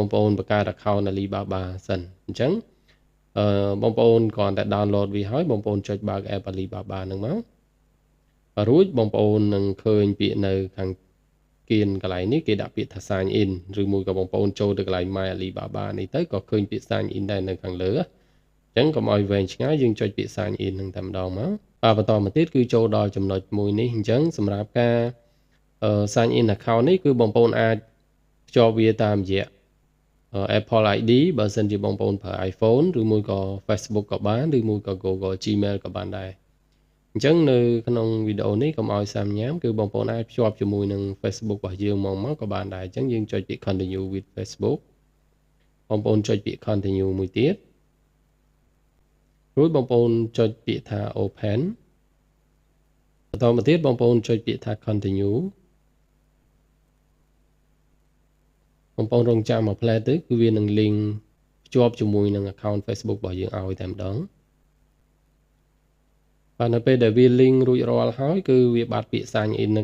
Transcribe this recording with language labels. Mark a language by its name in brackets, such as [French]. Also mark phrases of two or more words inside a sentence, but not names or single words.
[Khmer] ប្អូនបង្កើត account Alibaba សិនអញ្ចឹងបងប្អូនគ្រាន់តែ download វាហើយបងប្អូនចុចបើក app Alibaba នឹងមករួចបងប្អូននឹងឃើញពាក្យនៅខាងគៀនកន្លែងនេះគេដាក់ពាក្យថា [English] sign in [Khmer] ឬមួយក៏បងប្អូនចូលទៅកន្លែង My Alibaba នេះទៅក៏ឃើញពាក្យ [English] sign in [Khmer] ដែរនៅខាងលើអញ្ចឹងកុំឲ្យវែងឆ្ងាយយើងចុចពាក្យ [English] sign in [Khmer] នឹងតែម្ដងមកបន្តមកទៀតគឺចូលដល់ចំណុចមួយនេះអញ្ចឹងសម្រាប់ការ [English] sign in account [Khmer] នេះគឺបងប្អូនអាចភ្ជាប់វាតាមរយៈ Apple ID បើសិនជាបងប្អូនប្រើ iPhone ឬមួយក៏ Facebook ក៏បានឬមួយក៏ Google Gmail ក៏បានដែរអញ្ចឹងនៅក្នុងវីដេអូនេះកុំឲ្យសាំញ៉ាំគឺបងប្អូនអាចភ្ជាប់ជាមួយនឹង Facebook របស់យើងមកក៏បានដែរអញ្ចឹងយើងចុចពាក្យ [English] continue with Facebook [Khmer] បងប្អូនចុចពាក្យ continue មួយទៀតរួចបងប្អូនចុចពាក្យថា open បន្តមកទៀតបងប្អូនចុចពាក្យថា continue បងប្អូនរងចាំមួយផ្លែទៅគឺវានឹង link ភ្ជាប់ជាមួយនឹង account Facebook របស់យើងឲ្យតែម្ដងបាទនៅពេលដែលវា link រួចរាល់ហើយគឺវាបាត់ពាក្យ [English] sign in [Khmer] នៅ